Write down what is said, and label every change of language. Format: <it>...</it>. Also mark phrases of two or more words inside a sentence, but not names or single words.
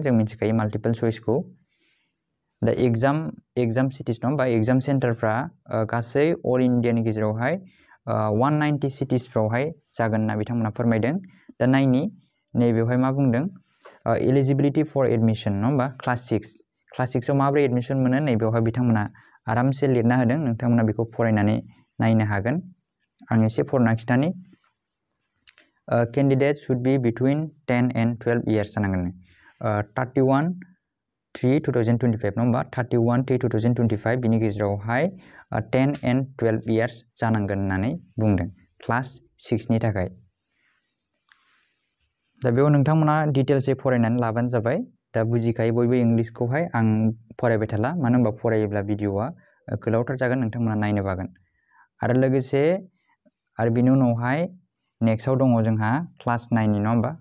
<brx>जों मिथिखायो माल्टिपल चइसखौ। दा</brx> <en>exam cities</en> <brx>नङा होमबा, एग्जाम सेन्टारफ्रा गासै अल इन्डियानि गेजेरावहाय 190 सिटिसफ्रावहाय जागोन होनना बिथांमोना फोरमायदों। दा नायनि नैबेवहाय मा बुंदों</brx> <en>eligibility for admission</en> <brx>नङा होमबा, क्लास 6आव माबोरै एडमिसन मोनो नैबेवहाय बिथांमोना आरामसे लिरना होदों। नोंथांमोना बेखौ फरायनानै नायनो हागोन। आं एसे फरायना खिथानि।</brx> <en>Candidates should be between 10 and 12 years</en> <brx>जानांगोन। 31/3/2025 नङा होमबा, 31/3/2025 बिनि गेजेरावहाय</brx> <en>10 and 12 years</en> <brx>जानांगोन होननानै बुंदों क्लास 6नि थाखाय। दा बेयाव नोंथांमोना डिटेल्सै फरायनानै लाबानो जाबाय। दा बुजिखायो बयबो इंलिसखौहाय, आं फरायबाय थाला, मानो होनबा फरायोब्ला भिडिअआ गोलावथार जागोन, नोंथांमोना नायनो बागोन। आरो लोगोसे आरो बिनि उनावहाय नेक्स्टआव दङ जोंहा क्लास 9नि नङा होमबा।</brx>